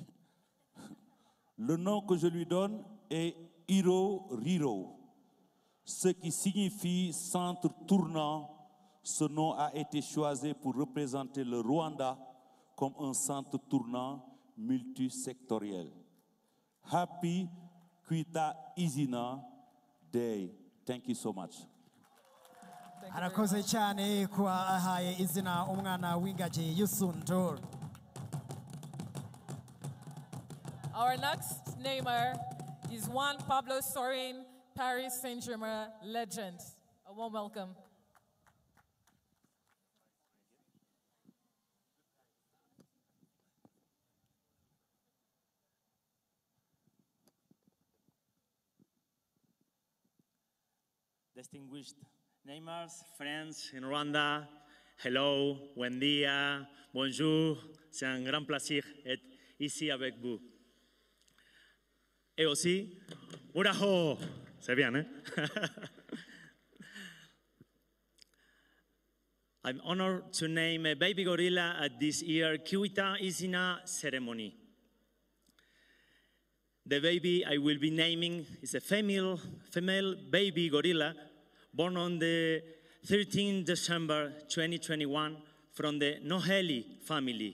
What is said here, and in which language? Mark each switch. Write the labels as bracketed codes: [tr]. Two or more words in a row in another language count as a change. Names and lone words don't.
[fr] Le nom que je lui donne est Hiro Riro, ce qui signifie centre tournant. Ce nom a été choisi pour représenter le Rwanda comme un centre tournant multisectoriel. [en] Happy Kwita Izina Day. Thank you so much. [rw] Arakoze cyane kuba ahaye izina umwana w'ingagi y'Isunduru. [en] Our next namer is Juan Pablo Sorin, Paris Saint-Germain legend. A warm welcome. Distinguished namers, friends in Rwanda, hello, [es] buen dia, [fr] bonjour, c'est un grand plaisir d'être ici avec vous. Et aussi, Uraho, c'est bien, hein? [en] I'm honored to name a baby gorilla at this year's Kwita Izina ceremony. The baby I will be naming is a female baby gorilla born on the 13th December 2021 from the Noheli family.